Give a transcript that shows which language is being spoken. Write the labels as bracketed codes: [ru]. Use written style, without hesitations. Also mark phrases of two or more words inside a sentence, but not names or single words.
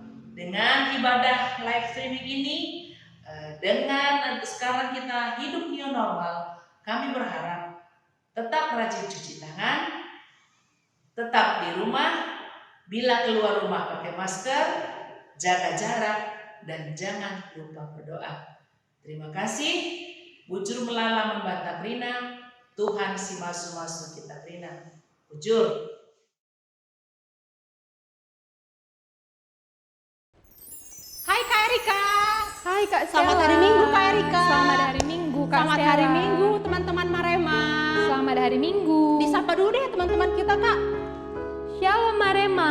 [id] Dengan ibadah [en] live streaming [id] ini, dengan sekarang kita hidup [en] new normal, [id] kami berharap tetap rajin cuci tangan, tetap di rumah, bila keluar rumah pakai masker, jaga jarak, dan jangan lupa berdoa. Terima kasih, [btx] bujur melala membantah Rina, Tuhan si masu-masu kita Rina. Bujur. [id] Hai Kak Erika. Hai Kak Stella. Selamat hari Minggu Kak Erika. Selamat hari Minggu Kak Selamat Stella. hari Minggu teman-teman Marema. Selamat hari Minggu. Disapa dulu deh teman-teman kita Kak. Shalom Marema.